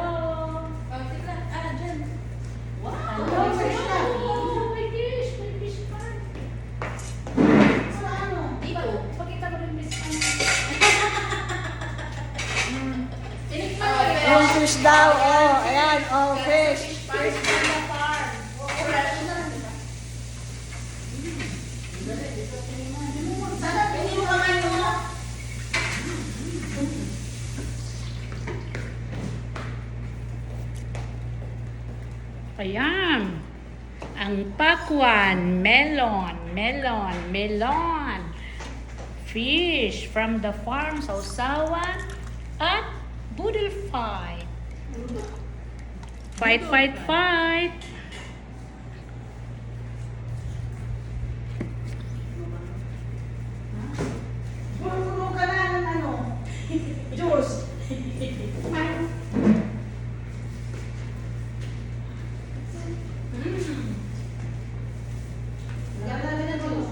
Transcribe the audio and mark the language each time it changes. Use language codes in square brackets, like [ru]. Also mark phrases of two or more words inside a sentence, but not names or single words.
[tl] Oh, tignan. Dyan. Wow! Hello, may fish na. Oh, may fish. May fish pa. Sa ano? Dito. Pakita mo rin fish pa. Tinikman mo yun. Oh, fish daw. Oh, ayan. Oh, fish. [en] Fish from the farm. [tl] Oo, wala ko na lang, diba? Sana pinili mo naman mo. Ayan. Ang pakwan, melon, melon, melon. [en] Fish from the farm, [tl] sausawan at [en] boodle fight. Fight, fight, fight. [tl] Puro ka na ng ano? Juice. Lalala na juice.